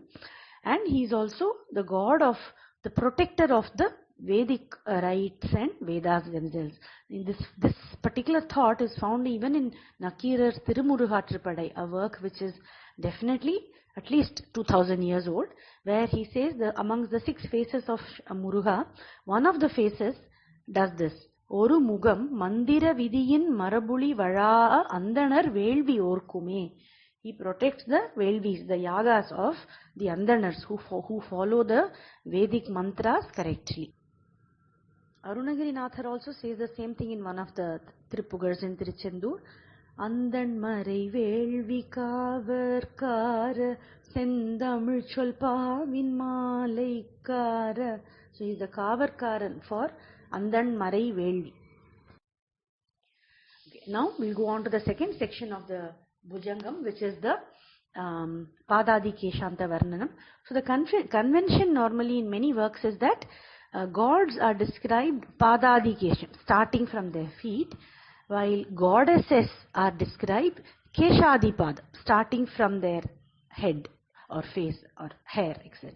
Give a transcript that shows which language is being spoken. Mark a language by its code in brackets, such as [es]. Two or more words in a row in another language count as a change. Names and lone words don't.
[en] And he is also the god of, the protector of the Vedic rites and Vedas themselves. In this particular thought is found even in Nakirar's Tirumuruga Tripadai, a work which is definitely at least 2000 years old, where he says amongst the 6 faces of Muruga, one of the faces does this. [ta] ஒரு முகம் மந்திர விதியின் மரபுளி வழா அந்தணர் வேள்வி ஓர்க்குமே. [en] He protects the velvis, the yagas of the andanars who follow the Vedic mantras correctly. Arunagirinathar also says the same thing in one of the Tripugars in Tiruchendur. [ta] அந்தண் மறை வேள்வி காவற்கார செந்தமிழ் சொற்பாவின் மாலைக்கார. [en] So he is the kavarkaran for [ta] அந்தண் மறை வேள்வி. [en] Now we'll go on to the second section of the Bhujangam, which is the Padhadi Keshanta Varnanam. So the convention normally in many works is that gods are described [sa] पादादि केशम्, [en] starting from their feet, while goddesses are described [sa] केशादि पाद, [en] starting from their head or face or hair, etc.